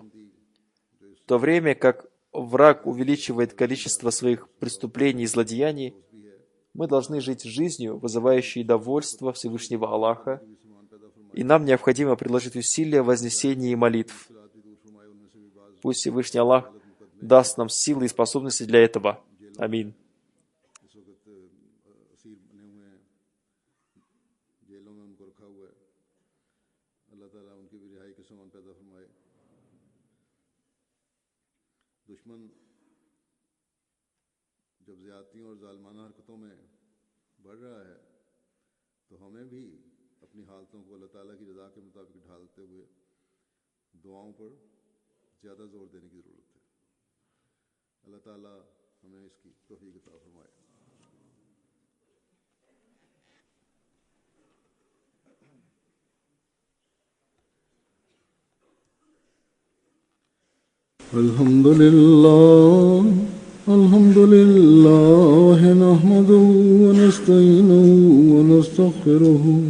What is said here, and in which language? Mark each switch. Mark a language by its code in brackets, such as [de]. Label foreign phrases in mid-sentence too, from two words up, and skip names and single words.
[ru] В то время как враг увеличивает количество своих преступлений и злодеяний, мы должны жить жизнью, вызывающей довольство Всевышнего Аллаха, и нам необходимо приложить усилия в вознесении молитв. Пусть Всевышний Аллах даст нам силы и способности для этого. Аминь. [ur] جب زیادتیوں اور ظالمانہ حرکتوں میں بڑھ رہا ہے تو ہمیں بھی اپنی حالتوں کو اللہ تعالیٰ کی رضا کے مطابق ڈھالتے ہوئے دعاؤں پر زیادہ زور دینے کی ضرورت ہے. اللہ تعالیٰ ہمیں اس کی توفیق عطا فرمائے. [ar] الحمد لله نحمده ونستعينه ونستغفره